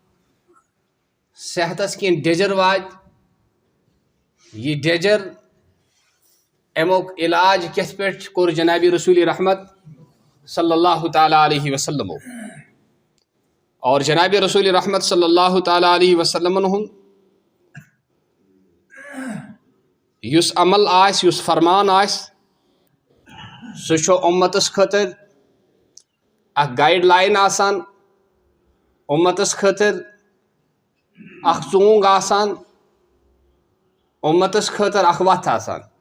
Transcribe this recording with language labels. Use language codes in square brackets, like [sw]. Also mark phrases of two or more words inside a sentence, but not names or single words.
[ks] صحتس کینٛہہ ڈیجر واتہِ یہ ڈیجر امیُک علاج کِتھ پٲٹھۍ کوٚر جنابِ رسول رحمت [ar] صلی اللہ تعالیٰ علیہ وسلمو [ks] اور جنابِ رسول رحمت [ar] صلی اللہ تعالیٰ علیہ وسلمن [ks] ہُنٛد یُس عمل آسہِ یُس فرمان آسہِ سُہ چھُ اُمتس خٲطرٕ اکھ [en] guide line [ks] آسان اُمتس خٲطرٕ اکھ ژونٛگ آسان اُمتس خٲطرٕ اکھ وتھ آسان